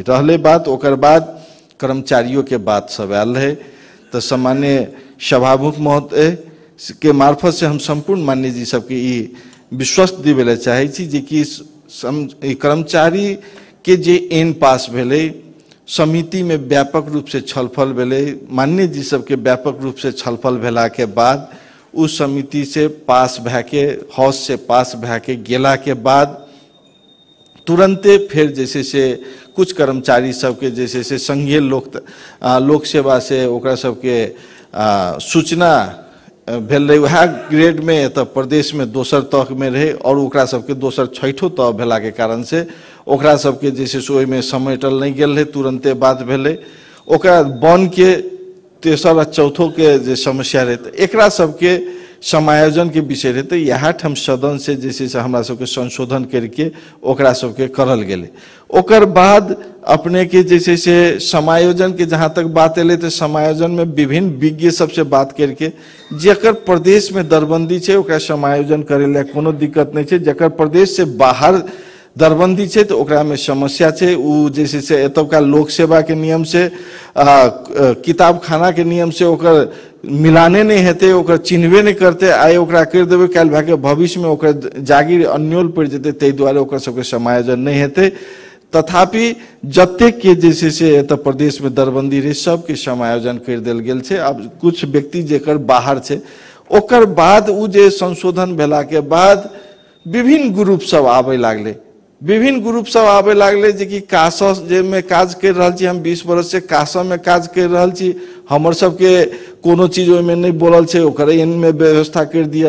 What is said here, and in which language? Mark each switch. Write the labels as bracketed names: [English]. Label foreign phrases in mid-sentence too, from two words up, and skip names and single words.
[Maithili] रहले बात ओकर बाद कर्मचारियों के बात सब आयल रहे, तो सामान्य सभामुख महोदय के मार्फत से हम संपूर्ण मान्य जी सबके ई विश्वास दिवे चाहे छी जे कि कर्मचारी के जे एन पास भेले समिति में व्यापक रूप से छलफल भेलै, माननीय जी सबके व्यापक रूप से छलफल भेला के बाद उस समिति से पास भए के, हाउस से पास भए के गेला के बाद तुरंते फिर जैसे से कुछ कर्मचारी सबके जैसे से संघीय लोक सेवा से ओकरा सबके सूचना भेल रहे, वह ग्रेड में एतऽ प्रदेश में दोसर तक में रहे और ओकरा सबके दोसर छठो तह भेला के कारण से ओकरा सबके जैसे से ओहिमे समेटल नहीं गेल रहे, तुरंते बात भेलै। ओकरा बन के तेसर आ चौथो के जे समस्या रहे तऽ एकरा सबके समायोजन के विषय रहे, तो यहाँ ठाम सदन से जैसे से हमरा सबके संशोधन करके ओकरा सबके करल गेलै। ओकर बाद अपने के जैसे से समायोजन के जहाँ तक बात एले तो समायोजन में विभिन्न विज्ञ सबसे बात करके जेकर प्रदेश में दरबंदी है ओकरा समायोजन करे ला कोनो दिक्कत नहीं है, जेकर प्रदेश से बाहर दरबंदी है तो ओकरा में समस्या है। उ जैसे से एतुका लोक सेवा के नियम से किताब खाना के नियम से ओकर मिलाने नहीं हेते, ओकर चिन्हबे नहीं करते, आइ ओकरा कर देवे काल भागे भविष्य में ओकर जागीर अन्योल पड़ जेते, तै द्वारे ओकर सबके समायोजन नहीं हेते। तथापि जतेक के जैसे से एत प्रदेश में दरबंदी रहे सबके समायोजन कर देल गेल छै। अब कुछ व्यक्ति जेकर बाहर छै ओकर बाद उ जे संशोधन भेला के बाद विभिन्न ग्रुप सब आबे लागले, विभिन्न ग्रुप सब आबे लागले जे कि कासा जे में काज कर रहल छी, हम 20 वर्ष से कासा में काज कर रहल छी, हमर सबके कोनो चीज ओहिमे नहीं बोलल छै, ओकर इनमें व्यवस्था कर दिया।